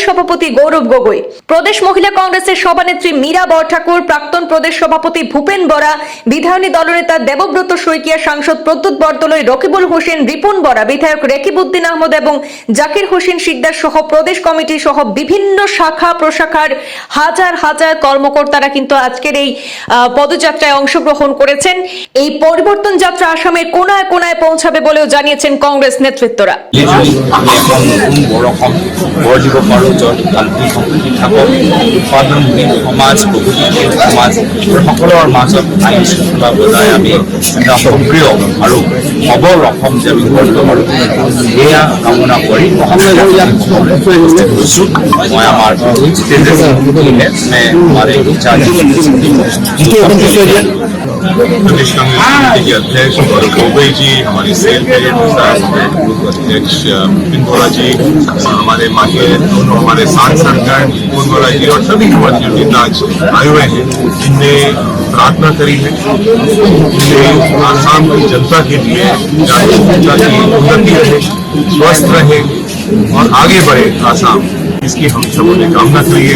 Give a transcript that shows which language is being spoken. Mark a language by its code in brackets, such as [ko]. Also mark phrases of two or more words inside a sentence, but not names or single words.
[bn] সভাপতি গৌরব গগৈ, প্রদেশ মহিলা কংগ্রেসের সভানেত্রী মীরা বরঠাকুর, প্রাক্তন প্রদেশ সভাপতি ভূপেন বরা, বিধায়নী দলনেতা দেবব্রত শইকীয়া, সাংসদ প্রদ্যুৎ বরদলৈ, রকিবুল হোসেন, রিপুন বরা, বিধায়ক রেকিবউদ্দিন আহমদ এবং জাকির হোসেন শিকদার সহ প্রদেশ কমিটি সহ বিভিন্ন শাখা প্রশাখার হাজার হাজার কর্মকর্তারা কিন্তু আজকের এই পদযাত্রায় অংশগ্রহণ করেছেন। এই পরিবর্তন যাত্রা আসামের কোনায় কোনায় পৌঁছাবে বলেও জানিয়েছেন কংগ্রেস নেতৃত্বরা। [as] সকলৰ মাজত আইন শৃংখলা বজাই আমি এটা সক্ৰিয় আৰু সবল অসম যে আমি গঢ়িব পাৰোঁ সেয়া কামনা কৰি মই আমাৰ জিতেন্দ্ৰ সিংহে हमारे [hi] प्रदेश कांग्रेस कमेटी के अध्यक्ष गौरव गगৈ जी, हमारे सेल के अध्यक्ष विपिन बोरा जी, हमारे मागे दोनों हमारे सांसदगण विपिन बोरा जी और सभी हमारे जो नेता आज आए हुए हैं, इनने प्रार्थना करी है कि आसाम की जनता के लिए जनता की उन्नति रहे, स्वस्थ रहे और आगे बढ़े आसाम, इसकी हम सबों ने कामना करी है।